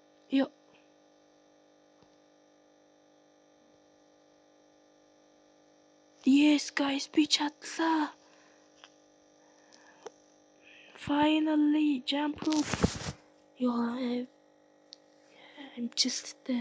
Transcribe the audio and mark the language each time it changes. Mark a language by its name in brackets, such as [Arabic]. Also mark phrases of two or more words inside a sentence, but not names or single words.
[Mongolian] Ёо. Yes guys, би чадлаа. [English] Finally jump rope. [Mongolian] Ёо. Амжилттай.